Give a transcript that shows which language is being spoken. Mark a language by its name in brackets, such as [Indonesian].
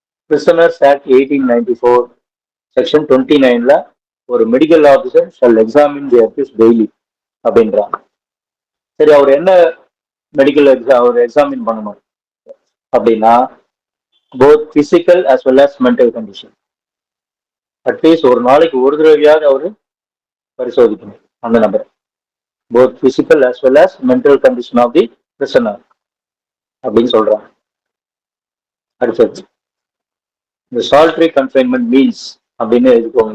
[English] Prisoners act 1894 section 29ல ஒரு medical officer shall examine the accuse daily அப்படின்றாங்க. [Tamil] சரி, அவர் என்ன மெடிக்கல் அவர் எக்ஸாமின் பண்ணணும் அப்படின்னா [English] both physical as well as mental condition. [Tamil] At least ஒரு நாளைக்கு ஒரு தடவையாவது அவரு பரிசோதிக்கணும் அந்த நபரை. [English] both physical as well as mental condition of the prisoner [Tamil] அப்படின்னு சொல்றாங்க. அடுத்தது இந்த சாலிட்டரி கன்ஃபைன்மெண்ட் மீன்ஸ் அப்படின்னு எழுதிக்கோங்க.